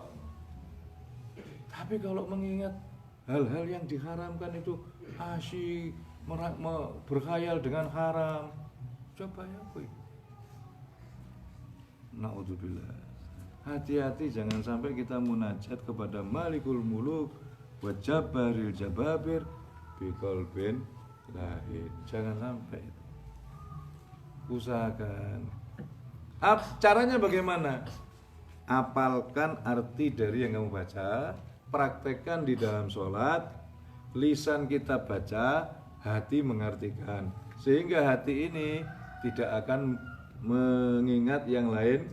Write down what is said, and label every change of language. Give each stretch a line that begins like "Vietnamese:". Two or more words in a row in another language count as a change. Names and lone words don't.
Indonesian: Tapi kalau mengingat hal-hal yang diharamkan itu asyik berkhayal dengan haram. Coba ya boy. Naudzubillah. Hati-hati jangan sampai kita munajat kepada
Arabic: مالك الملوك وجبار الجبابرة بقلب لاه.
Indonesian: Jangan sampai itu. Usahakan. Caranya bagaimana? Apalkan arti dari yang kamu baca, praktekkan di dalam sholat, lisan kita baca, hati mengartikan, sehingga hati ini tidak akan mengingat yang lain.